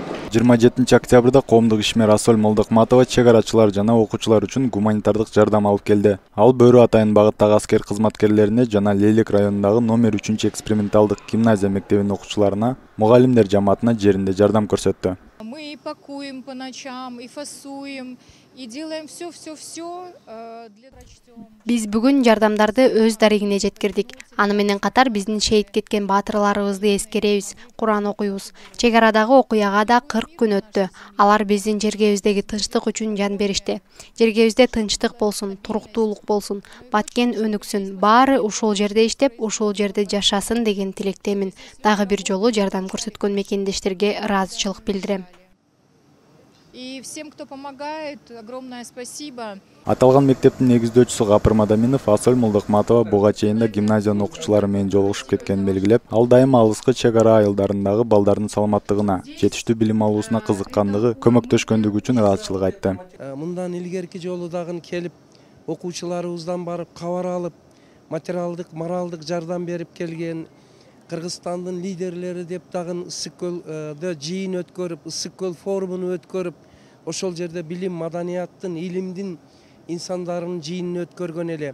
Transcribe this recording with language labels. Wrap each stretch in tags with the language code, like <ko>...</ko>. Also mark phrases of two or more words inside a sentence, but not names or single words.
<ky>27 октябрда коомдук ишмер Асөл Молдокматова чек арачылар жана окуучулар үчүн гуманитардык жардам алып келди. Ал Бөрү атайын багыттагы аскер кызматкерлерине жана Лейлек районундагы номер 3 эксперименталдык гимназия мектебинин окуучуларына, мугалимдер жамаатына жеринде жардам көрсөттү.</ky> <ru>Мы и пакуем по ночам, и фасуем, и делаем все для прочтем.</ru> <ky>Биз бүгүн жардамдарды өз дарегине жеткирдик. Аны менен катар биздин шейит кеткен баатырларыбызды эскеребиз, Куран окуйбуз. Чек арадагы окуяга да 40 күн өттү. Алар биздин жергебиздеги тынчтык үчүн жан беришти. Жергебизде тынчтык болсун, туруктуулук болсун, баткен өнүксүн, баары ушул жерде иштеп, ушул жерде жашасын деген тилектемин. Дагы бир жолу жардам көрсөткөн мекендештерге ыраазычылык билдирем.</ky> <ru>И всем, кто помогает, огромное спасибо.</ru> <ky>Аталган мектептин негиздөөчүсү Гапыр Мадаминов Асөл Молдокматова буга чейин да гимназиянын окуучулары менен жолугушуп кеткенин белгилеп, ал дайыма алыскы чек ара айылдарындагы балдардын саламаттыгына, жетиштүү билим алуусуна кызыккандыгы, көмөктөшкөндүгү үчүн ыраазычылык айтты. Мындан илгерки жолу дагы келип, окуучуларыбыздан барып кабар алып, материалдык, моралдык жардам берип келген Кыргызстандын лидерлери деп дагы Ысык көлдө жыйын өткөрүп, Ысык көл форумун өткөрүп, ошол жерде билим, маданияттын, илимдин инсандарынын жыйынын өткөргөн эле.</ky>